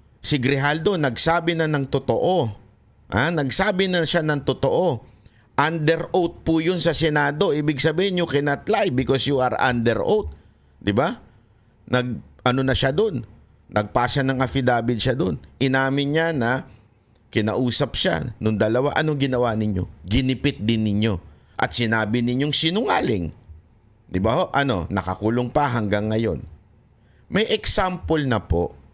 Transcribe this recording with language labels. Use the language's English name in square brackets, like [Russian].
[Filipino] Si Grijaldo nagsabi na ng totoo. Nagsabi na siya ng totoo. Under oath po yun sa Senado. Ibig sabihin [English] you cannot lie because you are under oath. [Filipino] Diba? Na siya dun. Nagpasa ng affidavit siya dun. Inamin niya na kinausap siya nung dalawa. Anong ginawa ninyo? Ginipit din ninyo. At sinabi ninyong sinungaling. Diba ho? Nakakulong pa hanggang ngayon. May example na po.